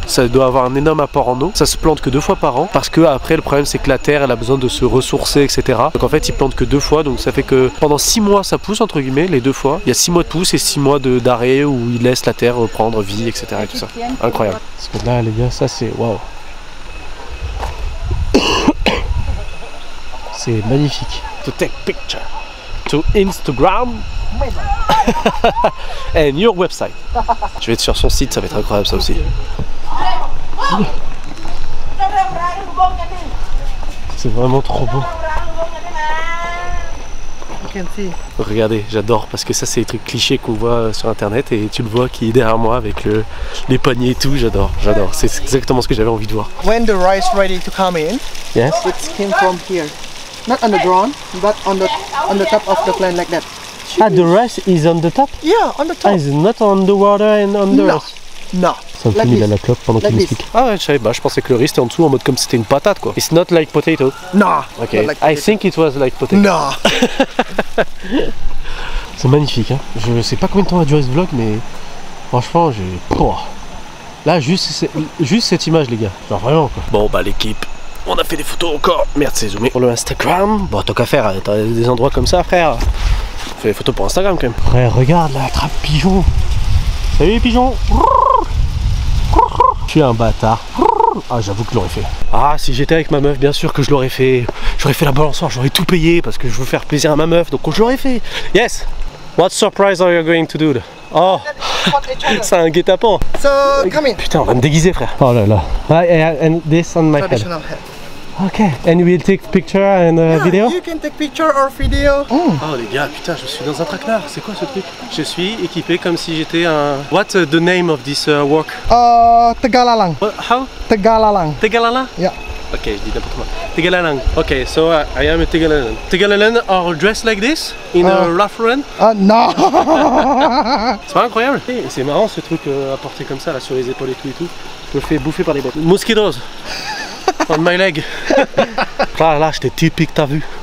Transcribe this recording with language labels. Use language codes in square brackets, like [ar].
[fr] Ça doit avoir un énorme apport en eau, ça se plante que 2 fois par an, parce que après le problème c'est que la terre elle a besoin de se ressourcer, etc. Donc en fait, ils plantent que 2 fois, donc ça fait que pendant 6 mois ça pousse, entre guillemets, les 2 fois. Il y a 6 mois de pousse et 6 mois d'arrêt où ils laissent la terre reprendre vie, etc. et tout ça. Incroyable. Parce que là les gars, ça c'est waouh. C'est magnifique. [en] To take picture to Instagram and your website. [fr] Je vais être sur son site, ça va être incroyable ça aussi. C'est vraiment trop beau. Regardez, j'adore parce que ça c'est les trucs clichés qu'on voit sur internet et tu le vois qui est derrière moi avec les paniers et tout, j'adore, c'est exactement ce que j'avais envie de voir. [en] When the rice ready to come in, Yes. it came from here. Not on the ground, but on the top of the plant like that. Ah, the rice is on the top? Yeah, on the top. Ah, it's not on the water and on the No. earth. No. [fr] Ça me fait [en] Like [fr] à la [en] this. [fr] clope pendant qu'il [en] Like [fr] m'explique. Ah ouais, je savais pas, je pensais que le riz c'était en dessous en mode comme si c'était une patate quoi. [en] It's not like potato. No. Ok, Not like I potato. think it was like potato. No. [fr] C'est magnifique hein. Je sais pas combien de temps va durer ce vlog mais franchement j'ai... Oh. Là juste cette image les gars, genre vraiment quoi. Bon bah l'équipe, on a fait des photos encore. Merde c'est zoomé. Pour le Instagram, bon tant qu'à faire, t'as des endroits comme ça frère. Fais des photos pour Instagram quand même. Frère regarde la trappe pigeon. Salut les pigeons. Je suis un bâtard. Ah j'avoue que je l'aurais fait. Ah si j'étais avec ma meuf bien sûr que je l'aurais fait. J'aurais fait la balançoire, j'aurais tout payé parce que je veux faire plaisir à ma meuf, donc je l'aurais fait. [en] Yes. What surprise are you going to do? [fr] Oh, c'est un guet-apens. [en] So come in. [fr] Putain on va me déguiser frère. [en] Oh là là. And this on my head. Traditional head. Ok. And we'll take picture and video? You can take picture or video. [fr] Oh les gars, putain, je suis dans un traquenard. C'est quoi ce truc? Je suis équipé comme si j'étais un... [en] What's the name of this walk? Tegalalang. How? Tegalalang. Tegalalang? Yeah. Ok, [fr] je dis n'importe quoi. [en] Tegalalang. Ok, so I am a Tegalalang. Tegalalang are dressed like this in a Ralph Lauren? No. [fr] C'est pas incroyable? Et c'est marrant ce truc à porter comme ça là sur les épaules et tout. Je me fais bouffer par les bêtes. [en] Mosquitoes on my leg. [fr] Là, j'étais typique, t'as vu?